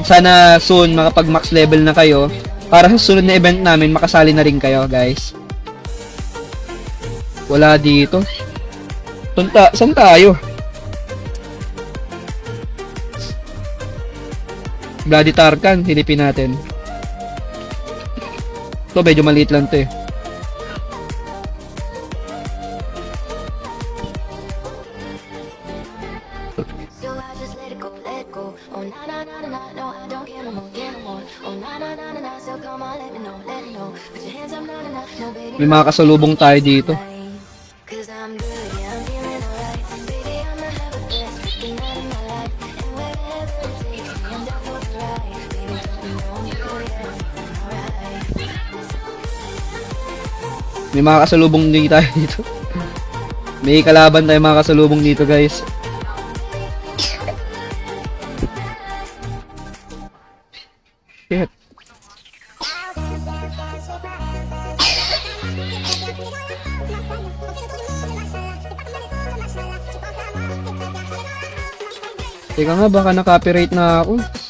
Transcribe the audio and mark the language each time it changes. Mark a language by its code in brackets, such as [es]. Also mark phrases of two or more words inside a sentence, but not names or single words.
[tl] Sana soon makapag- [en] max level [tl] na kayo. Para sa sunod na event namin, makasali na rin kayo, guys. Wala dito. Saan tayo? Bloody Tarkan, hilipin natin. Ito, medyo maliit lang to eh. [en] So I just let it go, let go. Oh na na na na na, no I don't care no more, care no more. Oh na na na na na, so come on, let me know, let me know. Put your hands up, na na na, no baby. [tl] May mga kasalubong tayo dito. [en] Cause I'm good, yeah, I'm feeling alright. Baby, I'ma have a best freaking night of my life. And wherever it takes me, I'm down for the ride. Baby, let me know I'm good, yeah, I'm feeling alright. [tl] May mga kasalubong din tayo dito. May kalaban tayo mga kasalubong dito, guys. Shit. Teka nga, baka na-copyright na ako.